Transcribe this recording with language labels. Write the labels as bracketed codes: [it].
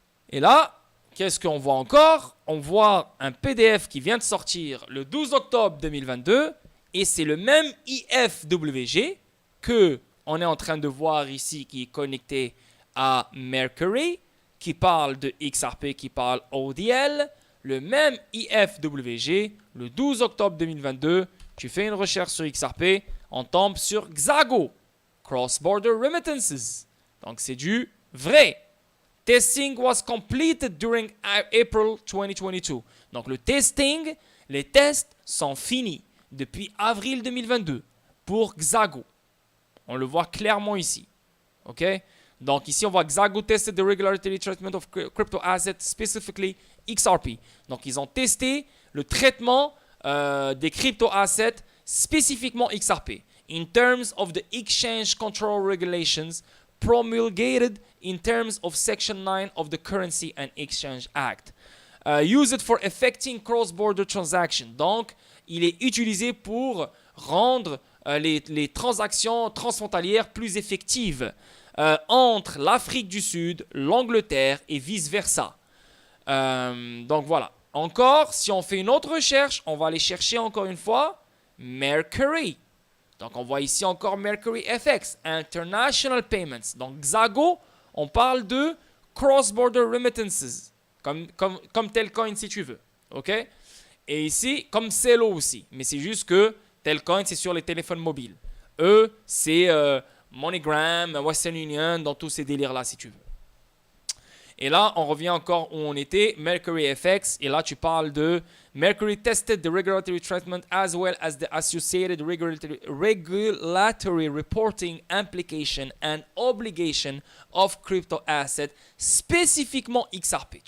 [fr] Et là, qu'est-ce qu'on voit encore? On voit un PDF qui vient de sortir le 12 octobre 2022 et c'est le même IFWG que on est en train de voir ici qui est connecté à Mercury, qui parle de XRP, qui parle ODL. Le même IFWG, le 12 octobre 2022, tu fais une recherche sur XRP, on tombe sur Xago. [en] cross-border remittances. [fr] Donc, c'est du vrai. [en] Testing was completed during April 2022. [fr] Donc, le testing, les tests sont finis depuis avril 2022 pour Xago. On le voit clairement ici. OK? Donc, ici, on voit [en] Xago tested the regulatory treatment of crypto assets, specifically XRP. [fr] Donc, ils ont testé le traitement des crypto assets, spécifiquement XRP, [en] in terms of the exchange control regulations promulgated in terms of Section 9 of the Currency and Exchange Act. Use it for effecting cross-border transactions. [fr] Donc, il est utilisé pour rendre les transactions transfrontalières plus effectives entre l'Afrique du Sud, l'Angleterre et vice-versa. Donc voilà. Encore, si on fait une autre recherche, on va aller chercher encore une fois MERCI. Donc on voit ici encore MERCI FX, International Payments. Donc Xago, on parle de [en] cross-border remittances, [fr] comme Telcoin si tu veux. OK? Et ici, comme Celo aussi. Mais c'est juste que Telcoin, c'est sur les téléphones mobiles. Eux, c'est MoneyGram, Western Union, dans tous ces délires-là si tu veux. Et là, on revient encore où on était, MERCI FX. Et là, tu parles de [en] MERCI tested the regulatory treatment as well as the associated regulatory reporting implication and obligation of crypto assets, spécifiquement XRP.